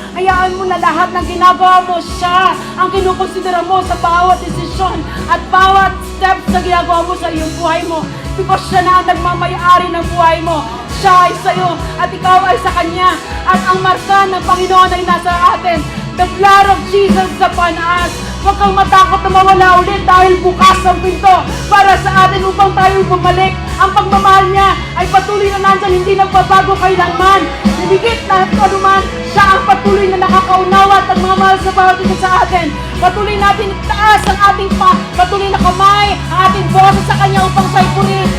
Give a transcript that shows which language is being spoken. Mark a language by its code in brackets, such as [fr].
[tl] Hayaan mo na lahat ng ginagawa mo, siya ang kinukonsidera mo sa bawat desisyon at bawat steps na ginagawa mo sa iyong buhay mo. Because siya na ang nagmamayari ng buhay mo. Siya ay sa iyo at ikaw ay sa Kanya. At ang marka ng Panginoon ay nasa atin. [en] The blood of Jesus upon us. [tl] Huwag kang matakot na mawala ulit dahil bukas ang pinto para sa atin upang tayo bumalik. Ang pagmamahal niya ay patuloy na nandyan, hindi nagbabago kailanman. Higit na anuman, siya ang patuloy na nakakaunawa at nagmamahal sa bawat isa sa atin. Patuloy natin itaas ang ating patuloy na kamay, ang ating boses sa Kanya upang sa'y purihin.